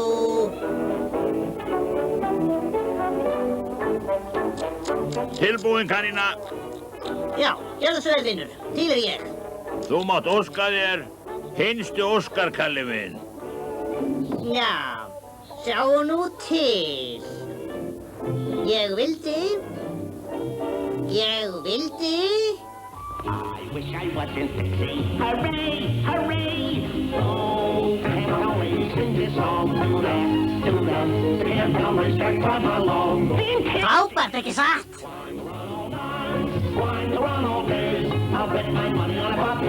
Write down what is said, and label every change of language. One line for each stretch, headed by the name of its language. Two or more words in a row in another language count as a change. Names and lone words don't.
Icelandic: Tilbúin, kanína. Já, gerðu svo vel, vinur. Til er ég. Þú mátt óska þér hinstu Óskar, kalli minn. Já, sjáu nú til. Ég vildi.
English: I wish I wasn't 60. Hooray, hooray! Oh, can only sing this song to them, the campers that come along.
Icelandic: Frábært, ekki satt?
English: Swine, run all days. I'll bet my money on a